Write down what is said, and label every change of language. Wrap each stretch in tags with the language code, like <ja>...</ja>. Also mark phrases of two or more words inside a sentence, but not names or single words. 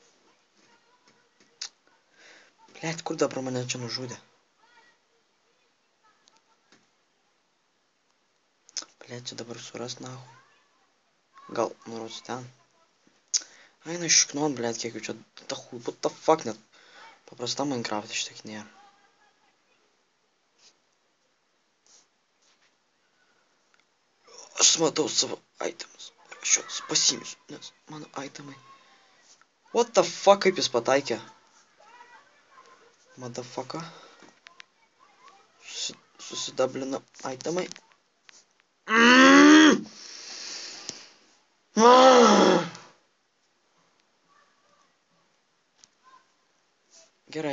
<lt>Blet, kur dabar mane čia nužudė? Blet, čia dabar suras nahu. Gal nurods ten. Aina šiknon, blet, kiek jau čia.</lt> <en>What the fuck,</en> <lt>net paprasta Minecraft šitiek nėra. Aš matau savo itemus. Ir aš juos pasiimsiu, nes mano itemai.</lt> <en>What the fuck,</en> <lt>kaip jis pataikė? Motherfucker. Susidablino itemai. Gerai.</lt>